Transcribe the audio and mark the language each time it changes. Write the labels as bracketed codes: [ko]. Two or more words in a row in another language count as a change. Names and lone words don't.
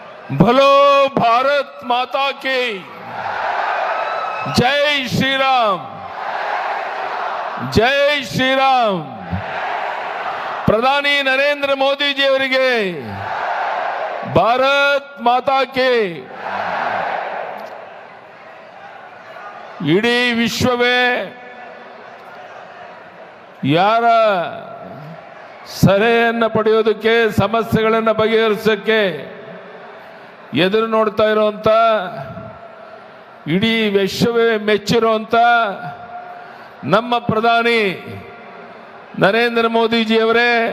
[hi] बोलो भारत माता की जय श्री राम, जय श्री राम। [kn] ಪ್ರಧಾನಿ ನರೇಂದ್ರ ಮೋದಿಜಿ ಅವರಿಗೆ [hi] भारत माता के [kn] ಇಡೀ ವಿಶ್ವವೇ ಯಾರ ಸಲಹೆಯನ್ನು ಪಡೆಯೋದಕ್ಕೆ, ಸಮಸ್ಯೆಗಳನ್ನು ಬಗೆಹರಿಸೋಕ್ಕೆ ಎದುರು ನೋಡ್ತಾ ಇರುವಂತ, ಇಡೀ ವಿಶ್ವವೇ ಮೆಚ್ಚಿರುವಂತ ನಮ್ಮ ಪ್ರಧಾನಿ ನರೇಂದ್ರ ಮೋದಿಜಿ ಅವರೇ